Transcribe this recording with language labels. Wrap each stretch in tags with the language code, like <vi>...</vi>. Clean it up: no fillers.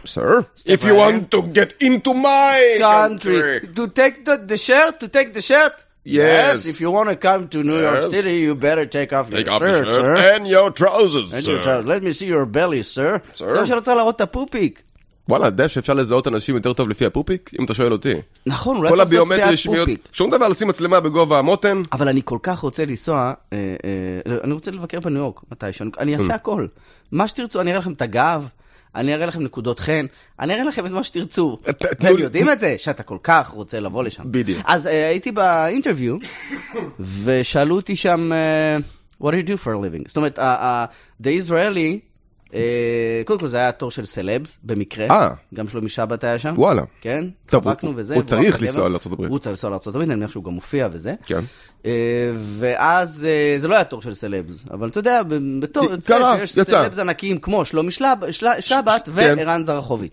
<en>Sir, if you want to get into my country. To take the shirt, to take the shirt. Yes. If you want to come to New York City, you better take off your shirt, sir. And your trousers, sir. And your trousers. Let me see your belly, sir. Sir.</en> <he>אתה רוצה להראות את הפופיק. וואלה, אתה יודע שאפשר לזהות אנשים יותר טוב לפי הפופיק? אם אתה שואל אותי. נכון, אולי צריך לעשות קטיעת פופיק. שום דבר לשים מצלמה בגובה המותן. אבל אני כל כך רוצה לנסוע, אני רוצה לבקר בניו יורק, מתי שאני... אני אעשה הכל. מה שתרצו, אני אראה לכם את הגב, אני אראה לכם נקודות חן, אני אראה לכם את מה שתרצו. אתם יודעים את זה? שאתה כל כך רוצה לבוא לשם. בדיוק. אז הייתי באינטרוויו, ושאלו אותי שם,</he> <en>what do you do for a living?</en> <he>זאת אומרת, the Israeli קודם כל זה היה תור של סלבס, במקרה. גם שלומי שבת היה שם. וואלה. כן? תבקנו וזה. הוא צריך לנסוע לארצות הברית. הוא צריך לנסוע לארצות הברית, אני אומר שהוא גם מופיע וזה. כן. ואז זה לא היה תור של סלבס, אבל אתה יודע, בתור, קרה, יצא. יש סלבס ענקיים כמו שלומי שבת ואירן זרחוביץ.</he>